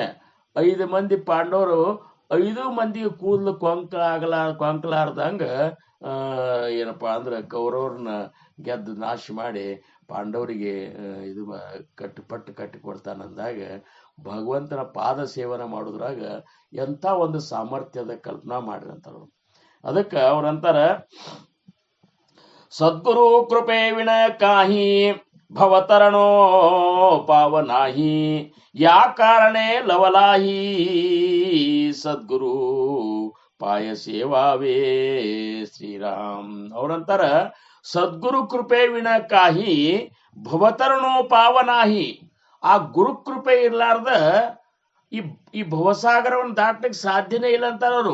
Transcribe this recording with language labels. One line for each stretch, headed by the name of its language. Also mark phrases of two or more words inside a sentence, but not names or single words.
Kannada: 5 ಮಂದಿ ಪಾಂಡವರು 5 ಮಂದಿಗೆ ಕೂದಲು ಕೊಂಕಲಾರ್ದಂಗ ಏನಪ್ಪಾ ಅಂದ್ರೆ ಕೌರವ್ರನ್ನ ಗೆದ್ದು ನಾಶ ಮಾಡಿ ಪಾಂಡವರಿಗೆ ಇದು ಕಟ್ಟಿ ಕೊಡ್ತಾನಂದಾಗ ಭಗವಂತನ ಪಾದ ಸೇವನೆ ಮಾಡೋದ್ರಾಗ ಎಂಥ ಒಂದು ಸಾಮರ್ಥ್ಯದ ಕಲ್ಪನಾ ಮಾಡಿರಂತಾರ. ಅದಕ್ಕೆ ಅವ್ರಂತಾರ,
Marathi: सद्गुरु कृपे विण काही भवतरणो पावनाही या कारणे लवलाही सद्गुरु पाय सेवावे ಶ್ರೀರಾಮ್. ಅವರಂತಾರ सद्गुरु कृपे विण काही भवतरणो पावनाही.
Kannada: ಆ ಗುರು ಕೃಪೆ ಇರ್ಲಾರ್ದ ಈ ಭವಸಾಗರವನ್ನು ದಾಟಲಿಕ್ಕೆ ಸಾಧ್ಯನೇ ಇಲ್ಲ ಅಂತಾರ ಅವರು.